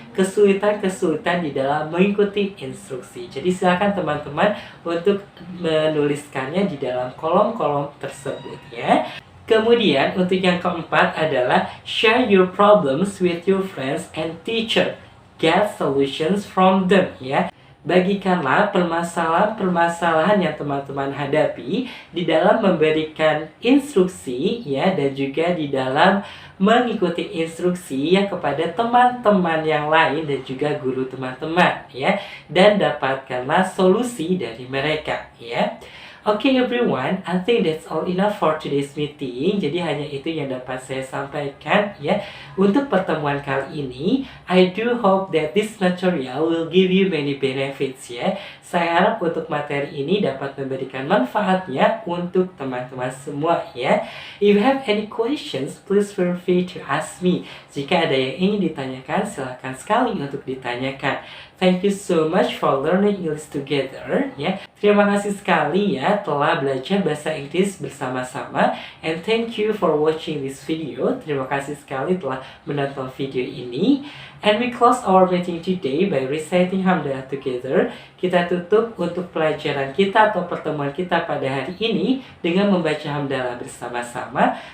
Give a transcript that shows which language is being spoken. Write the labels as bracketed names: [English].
[Indonesian] Kesulitan-kesulitan di dalam mengikuti instruksi. Jadi silakan teman-teman untuk menuliskannya di dalam kolom-kolom tersebut ya. Kemudian untuk yang keempat adalah [English] share your problems with your friends and teacher. Get solutions from them ya. [Indonesian] Bagikanlah permasalahan-permasalahan yang teman-teman hadapi di dalam memberikan instruksi ya, dan juga di dalam mengikuti instruksi ya kepada teman-teman yang lain dan juga guru teman-teman ya, dan dapatkanlah solusi dari mereka ya. [English] Okay everyone, I think that's all enough for today's meeting. [Indonesian] Jadi hanya itu yang dapat saya sampaikan ya untuk pertemuan kali ini. [English] I do hope that this material will give you many benefits ya. [Indonesian] Saya harap untuk materi ini dapat memberikan manfaatnya untuk teman-teman semua ya. [English] If you have any questions, please feel free to ask me. [Indonesian] Jika ada yang ingin ditanyakan, silakan sekali untuk ditanyakan. [English] Thank you so much for learning English together ya. [Indonesian] Terima kasih sekali ya telah belajar bahasa Inggris bersama-sama, [English] and thank you for watching this video. [Indonesian] Terima kasih sekali telah menonton video ini. [English] And we close our meeting today by reciting hamdalah together. [Indonesian] Kita tutup untuk pelajaran kita atau pertemuan kita pada hari ini dengan membaca hamdalah bersama-sama.